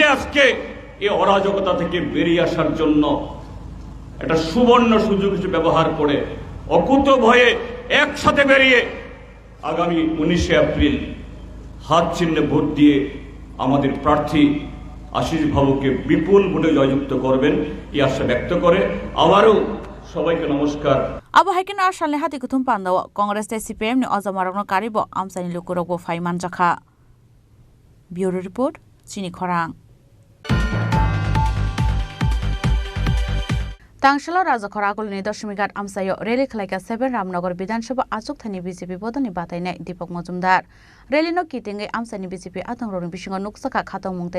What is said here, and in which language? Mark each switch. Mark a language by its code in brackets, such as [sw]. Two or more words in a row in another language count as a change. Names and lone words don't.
[bn] আজকে এই অরাজকতা থেকে বেরিয়ে আসার জন্য একটা সুবর্ণ সুযোগ হিসেবে ব্যবহার করে অকুত ভয়ে একসাথে বেরিয়ে আগামী 19শে এপ্রিল হাত চিহ্নে ভোট দিয়ে আমাদের প্রার্থী আশিস বাবুকে বিপুল ভোটে জয়যুক্ত করবেন এই আশা ব্যক্ত করে আবারও সবাইকে নমস্কার। [trp] Abo haikin arshal ne hati kutum pandawa Congress te CPM ne ozamaragno karibo amsani lukurogbo faiman jakha. [en] Bureau report Chini Khorang. [trp] Tangshalo Rajakhora Agulni Dashmigat Amsayo Rally Khlaika 7 Ramnagar Bidhan Sabha Achuk Thani BJP Bodani Bataine Deepak Majumdar Rally no kitinge Amsani BJP Atangrong Bishinga Nuksaka Khatong Mungtai